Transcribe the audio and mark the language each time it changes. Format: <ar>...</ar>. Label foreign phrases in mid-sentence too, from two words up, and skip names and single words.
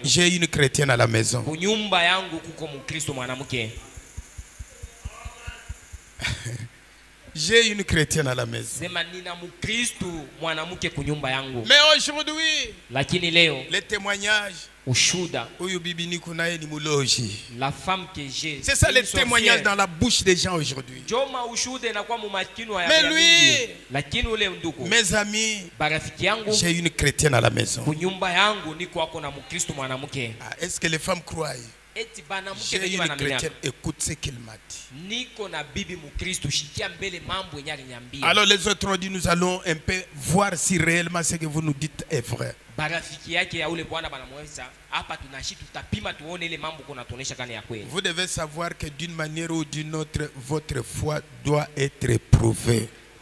<fr>j'ai une chrétienne à la maison.</fr> <sw>Kunyumba yangu kuko mkristo mwanamke.</sw> <fr>J'ai une chrétienne à la maison.</fr> <sw>Sema nina mkristo mwanamke kunyumba yangu.</sw> <fr>Mais aujourd'hui,</fr> <sw>lakini leo,</sw> <fr>les témoignages, ushuda, la femme que j'ai, c'est ça les témoignages dans la bouche des gens aujourd'hui. Mais lui,</fr> <sw>lakini ule ndugu,</sw> <fr>mes amis,</fr> <sw>barafiki yangu,</sw> <fr>j'ai une chrétienne à la maison.</fr> <sw>Kunyumba yangu niko ako na mkristo mwanamke.</sw> <fr>Est-ce que les femmes croient? J'ai une chrétienne, écoute ce qu'il m'a dit. Alors les autres ont dit, nous allons un peu voir si réellement ce que vous nous dites est vrai. Vous devez savoir que d'une manière ou d'une autre, votre foi doit être éprouvée.</fr>